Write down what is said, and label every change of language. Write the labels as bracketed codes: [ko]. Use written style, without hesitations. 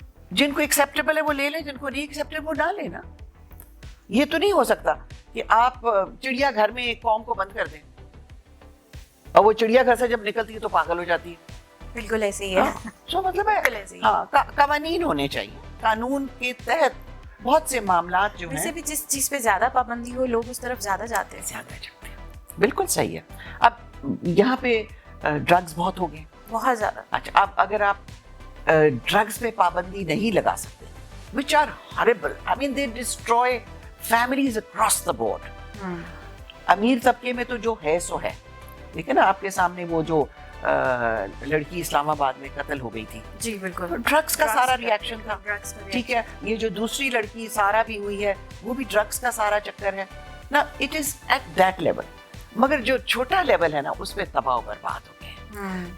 [ur] جن کو ایکسیپٹیبل ہے وہ لے لیں, جن کو نہیں ایکسیپٹیبل وہ نہ لینا. یہ تو نہیں ہو سکتا کہ آپ چڑیا گھر میں ایک قوم کو بند کر دیں اور وہ چڑیا گھر سے جب نکلتی ہے تو پاگل ہو جاتی ہے. بالکل ایسے ہی ہے. سو مطلب ہے قوانین ہونے چاہیے, قانون کے تحت بہت سے معاملات جو ہیں. ویسے بھی جس چیز پہ زیادہ پابندی ہو لوگ اس طرف زیادہ جاتے ہیں. زیادہ جاتے ہیں, بالکل صحیح ہے. اب یہاں پہ ڈرگز بہت ہو گئے, بہت زیادہ. اچھا اب اگر آپ ڈرگز پہ پابندی نہیں لگا سکتے, [en] which are horrible, I mean they destroy families across the board. [ur] امیر طبقے میں تو جو ہے سو ہے, ٹھیک ہے نا, آپ کے سامنے وہ جو لڑکی اسلام آباد میں قتل ہو گئی تھی, جی بالکل ڈرگس کا سارا ریئیکشن تھا. ڈرگس کا ٹھیک ہے, یہ جو دوسری لڑکی سارا بھی ہوئی ہے وہ بھی ڈرگس کا سارا چکر ہے نا. [en] It is at that level. [ur] مگر جو چھوٹا لیول ہے نا اس پہ تباہ و برباد ہو گئے.